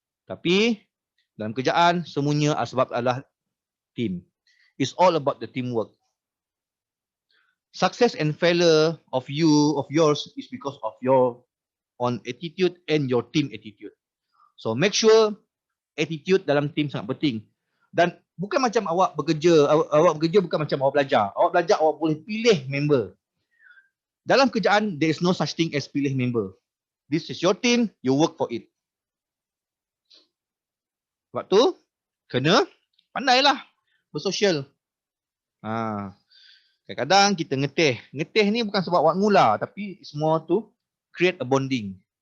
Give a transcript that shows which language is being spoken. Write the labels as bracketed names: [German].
[Malay] Tapi dalam kerjaan semuanya sebab adalah team. [English] It's all about the teamwork. Success and failure of yours is because of your own attitude and your team attitude. So make sure [Malay] attitude dalam team sangat penting. Dan bukan macam awak bekerja bukan macam awak belajar. Awak belajar awak boleh pilih member. Dalam kerjaan [English] there is no such thing as [Malay] pilih member. [English] This is your team, you work for it. [Malay] Sebab tu kena pandailah bersosial. Kadang-kadang kita ngeteh. Ngeteh ni bukan sebab awak ngula, tapi semua tu [English] create a bonding.